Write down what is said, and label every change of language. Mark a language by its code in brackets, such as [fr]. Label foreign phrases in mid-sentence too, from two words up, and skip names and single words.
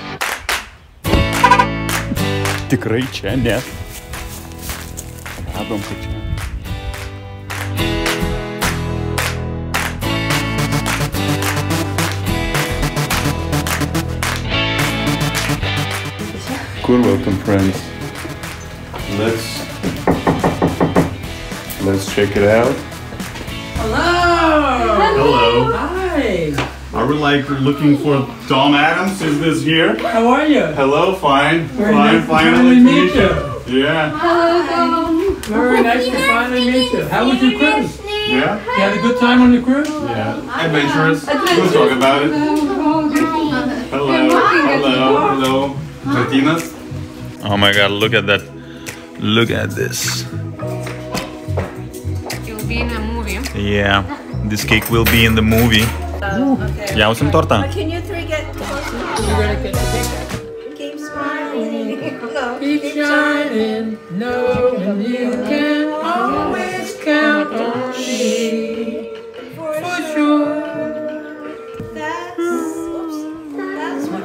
[lt] Tikrai čia, ne. Radom, kad čia. Kur [en] welcome friends. Let's check it out. Hello! Hello. Hi! Are we like looking for Tom Adams? Is this here? How are you? Hello, fine. Very nice to Finally finally meet meet you. Yeah. Very nice to finally meet you. How was your cruise? Yeah? You had a good time on your cruise? Yeah. Adventurous. We'll talk about it. Hello. Martinez? Oh my god, look at that. Look at this. You'll be in a movie. Yeah. This cake will be in the movie. Okay. [lt] Jausim tortą. [en] Can you three get closer? You ready to take that? Keep smiling. No. Keep shining, knowing you can always count on me. For sure. That's what